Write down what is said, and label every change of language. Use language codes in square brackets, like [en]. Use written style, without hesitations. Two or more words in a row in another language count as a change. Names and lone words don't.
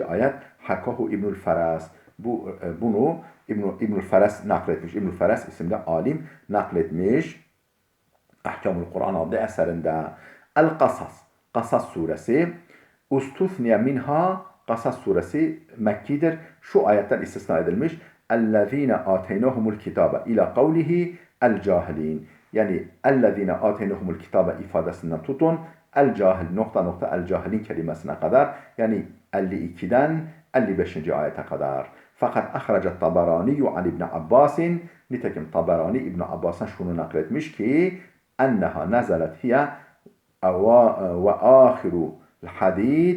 [tr] ayet Hakahu İbnül Feras. Bunu İbnül Feras nakletmiş. İbnül Feras isimli alim nakletmiş. Ahkamul Kur'an adlı eserinde. El-Kasas, Kasas suresi. [ar] استثني منها, [tr] Kasas suresi Mekkidir. Şu ayetler istisna edilmiş. [ar] اَلَّذ۪ينَ آتَيْنَهُمُ الْكِتَابَ اِلَى قَوْلِهِ الْجَاهِلِينَ. [tr] Yani [ar] اَلَّذ۪ينَ آتَيْنَهُمُ الْكِتَابَ [tr] ifadesinden tutun. El-cahil nokta nokta el-cahilin kelimesine kadar. Yani 52'den 55. ayete kadar. [ar] Fakat أخرج الطبراني عن ابن عباس. [tr] Nitekim Tabarani İbn Abbas'tan şunu nakletmiş ki [ar] أنها نزلت هي وآخر الحديد.